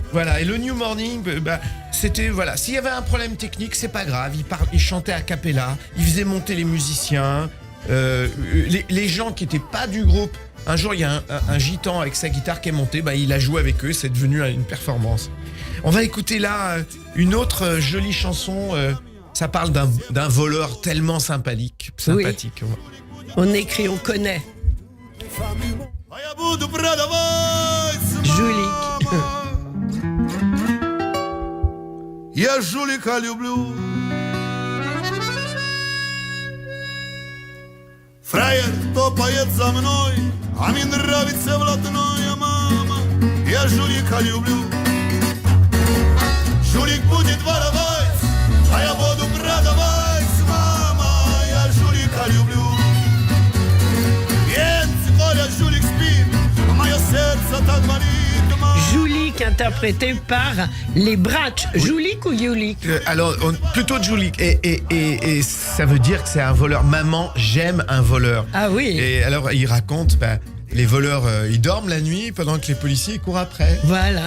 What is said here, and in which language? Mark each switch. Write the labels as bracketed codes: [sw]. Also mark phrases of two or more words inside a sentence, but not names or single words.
[fr] Voilà, et le New Morning, c'était, voilà, s'il y avait un problème technique, c'est pas grave, il chantait a cappella, il faisait monter les musiciens, les gens qui étaient pas du groupe. Un jour, il y a un gitan avec sa guitare qui est monté, il a joué avec eux, c'est devenu une performance. On va écouter là une autre jolie chanson, ça parle d'un voleur tellement sympathique. On écrit, on connaît. [ru] А я буду продавать с Жулик. Я жулика люблю. Фраер топает за мной, а мне нравится блатное, мама. Я жулика люблю. Жулик будет воровать, а я буду продавать, мама. Я жулика люблю. Więc Коля жулик спит, а мое сердце так болит, мама. [fr] Joulik, interprété par les Bratsch. Joulik ou Yulik? Alors, plutôt Julik. Et ça veut dire que c'est un voleur. Maman, j'aime un voleur. Ah oui. Et alors, il raconte, les voleurs, ils dorment la nuit pendant que les policiers courent après.